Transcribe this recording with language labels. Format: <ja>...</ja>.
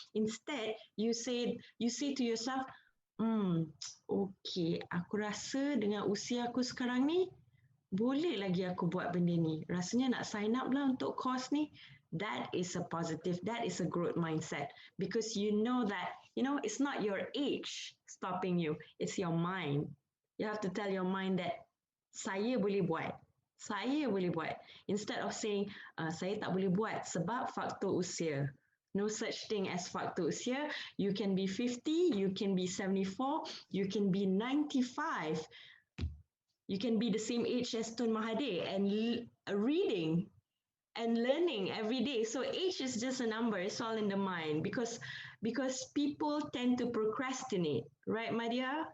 <en>Instead, you say to yourself, okay,</en> <ms>aku rasa dengan usia aku sekarang ni, boleh lagi aku buat benda ni. Rasanya nak sign up lah untuk course ni.</ms> <en>That is a positive, that is a growth mindset. Because you know that, it's not your age stopping you, it's your mind. You have to tell your mind that,</en> <ms>saya boleh buat. Saya boleh buat.</ms> <en>Instead of saying,</en> <ms>saya tak boleh buat sebab faktor usia.</ms> <en>No such thing as fakta usia. You can be 50, you can be 74, you can be 95. You can be the same age as Tun Mahathir and reading and learning every day. So age is just a number. It's all in the mind because people tend to procrastinate, right, Madiha?</en>